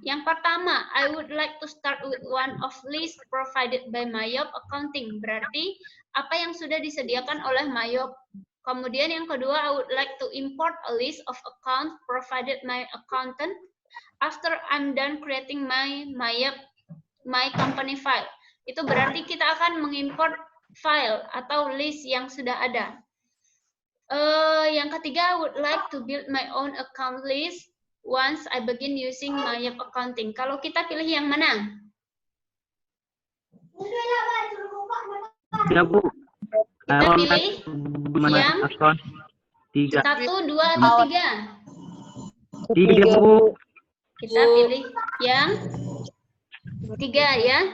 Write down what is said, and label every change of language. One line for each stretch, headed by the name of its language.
Indonesian: Yang pertama,
English: I would like to start with one of list provided by Mayop Accounting.
Indonesian: Berarti apa yang sudah disediakan oleh Mayop. Kemudian yang kedua,
English: I would like to import a list of accounts provided my accountant after I'm done creating my company file.
Indonesian: Itu berarti kita akan mengimport file atau list yang sudah ada. Yang ketiga,
English: I would like to build my own account list once I begin using Mayop Accounting.
Indonesian: Kalau kita pilih yang mana? Ya, Bu. Kita pilih yang 3. 1, 2, atau 3? 3, Bu. Kita pilih yang 3 ya.